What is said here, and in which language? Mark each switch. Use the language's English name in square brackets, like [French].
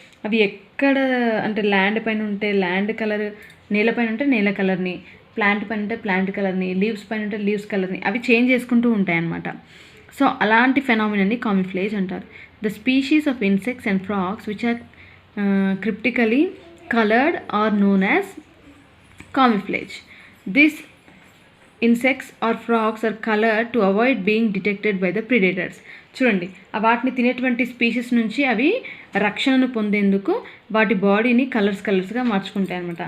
[Telugu] అవి ఎక్కడ అంటే ల్యాండ్ పైన ఉంటే ల్యాండ్ కలర్, నేలపైన ఉంటే నేల కలర్ని, ప్లాంట్ పైన ఉంటే ప్లాంట్ కలర్ని, లీవ్స్ పైన ఉంటే లీవ్స్ కలర్ని అవి చేంజ్ చేసుకుంటూ ఉంటాయి అన్నమాట. సో అలాంటి ఫెనామినాని కామిఫ్లేజ్ అంటారు. [English] The species of insects and frogs which are cryptically colored are known as camouflage. These insects or frogs are colored to avoid being detected by the predators. [Telugu] చూడండి, వాటిని తినేటువంటి స్పీషీస్ నుంచి అవి రక్షణను పొందేందుకు వాటి బాడీని కలర్స్గా మార్చుకుంటాయి అనమాట.